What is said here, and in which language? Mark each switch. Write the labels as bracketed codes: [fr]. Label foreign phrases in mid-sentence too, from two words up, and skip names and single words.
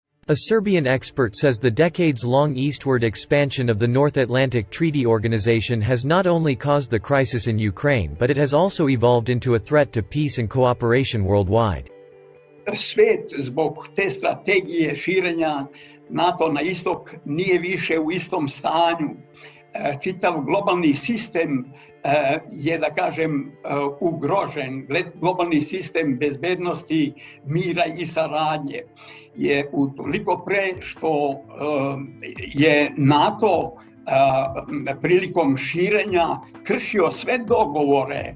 [en] A Serbian expert says the decades-long eastward expansion of the North Atlantic Treaty Organization has not only caused the crisis in Ukraine but it has also evolved into a threat to peace and cooperation worldwide. [sr] Svet zbog te strategije širenja NATO na istok nije više u istom stanju. Čitav globalni sistem je, da kažem, ugrožen. Globalni sistem bezbednosti, mira i saradnje je utoliko pre što je NATO prilikom širenja kršio sve dogovore.